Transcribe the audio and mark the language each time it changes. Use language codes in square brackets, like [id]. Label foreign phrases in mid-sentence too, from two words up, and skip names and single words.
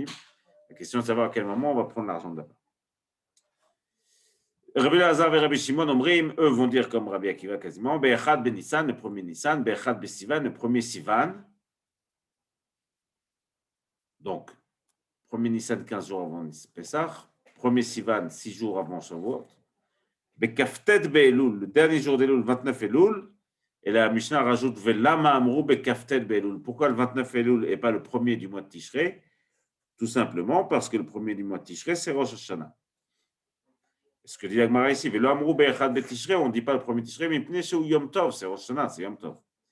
[fr] La question est de savoir à quel moment on va prendre l'argent de là-bas. Rabbi Lazar et Rabbi Shimon Omrim, eux vont dire comme Rabbi Akiva quasiment, [he] באחד בניסן, [fr] le premier Nissan, [he] באחד בסיון, [fr] le premier Sivan. Donc, premier Nissan 15 jours avant Pesach, premier Sivan 6 jours avant Shavuot, [he] בכ"ט באלול, [fr] le dernier jour d'Elul, 29 Elul, et la Mishnah rajoute [he] ולמה אמרו בכ"ט באלול. [fr] Pourquoi le 29 Elul et pas le premier du mois de Tishrei? Tout simplement parce que le premier du mois de Tishrei, c'est Rosh Hashanah. Ce que dit la Gemara ici, on ne dit pas le premier Tishrei, mais c'est [he] יום טוב, [fr] c'est Rosh Hashanah, c'est [he] יום טוב.